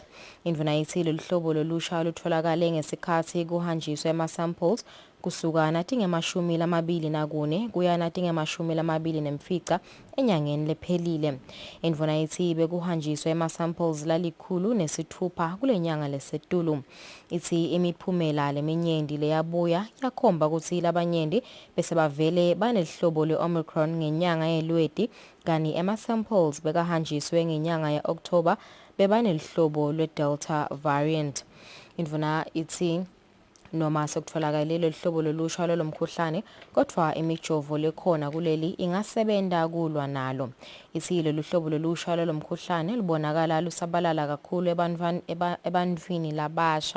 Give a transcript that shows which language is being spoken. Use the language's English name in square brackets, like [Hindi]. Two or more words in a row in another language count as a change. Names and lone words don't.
[Swati] Indvuna ithi loluhlobo lolusha lutholakale ngesikhathi kuhanjiswa ama-samples kusuka natinge-24 kuya natinge-24 enyangeni lephelile. Indvuna ithi bekuhanjiswa ama-samples lalikhulu-6 kule nyanga lesetulu. Ithi imiphumela leminyenti leyabuya yakhomba ukuthi labanyenti bese bavele banelihlobo le-Omicron ngenyanga yeLweti kani ama-samples bekahanjiswe ngenyanga ye-October bebanelihlobo lwe- [English] Delta variant. [Swati] Indvuna ithi noma sekutholakale loluhlobo lolusha lomkhuhlane kodwa imijovo lekhona kuleli ingasebenta kulwa nalo. Ithi lolu hlobo lolusha lomkhuhlane libonakala lusabalala kakhulu ebantwini labasha.